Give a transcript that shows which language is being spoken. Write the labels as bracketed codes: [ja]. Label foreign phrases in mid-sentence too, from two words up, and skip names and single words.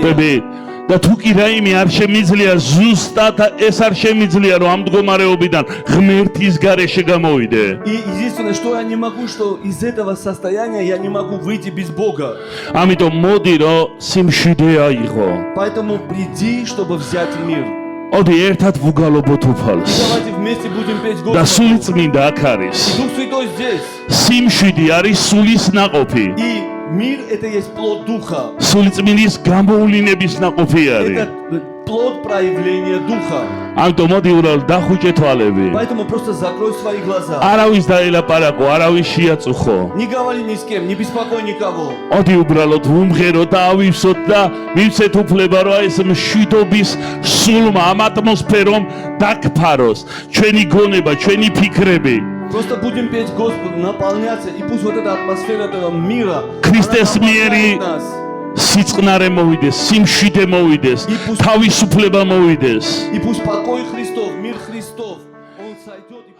[ka] ხდები? და თუ კი რაიმე არ შემიძლია ზუსტად ეს არ შემიძლია რომ ამ მდგომარეობიდან ღმერთის გარეშე გამოვიდე. [ru] И единственное, что я не могу, что из этого состояния я не могу выйти без Бога. [ka] ამიტომ მოდი რომ სიმშვიდე აიღო. [ru] Поэтому приди, чтобы взять мир. [ka] ოდი ერთად ვუგალობოთ უფალს. [ru] Давайте вместе будем петь [ka] და [ru] Господу. [ka] სული წმინდა აქ არის. [ru] Дух Святой здесь. [ka] სიმშვიდი არის სულის наყოფი. [ru] И мир — это есть плод Духа. [ka] სული წმინდის გამოვლინების наყოფი არის. [ru] Это плод проявления Духа. [ka] ამიტომ მოდი უბრალოდ დახუჭე თვალები. [ru] Поэтому просто закрой свои глаза. [ka] არავის დაელაპარაკო, არავის შეაწუხო. [ru] Не говори ни с кем, не беспокой никого. [ka] მოდი უბრალოდ ვუმღეროთ და ავივსოთ და მივცეთ უფლება რომ ეს მშვიდობის სულმა ამ ატმოსფერომ დაგფაროს ჩვენი გონება, ჩვენი ფიქრები. [ru] Просто будем петь Господу, наполняться, и пусть вот эта атмосфера этого мира, Христос она [ka] მიერი [ru] наполняет нас. [ka] სიწყნარე მოვიდეს, სიმშვიდე მოვიდეს, თავისუფლება მოვიდეს. [ru] И пусть покой Христов, мир Христов, он сойдет.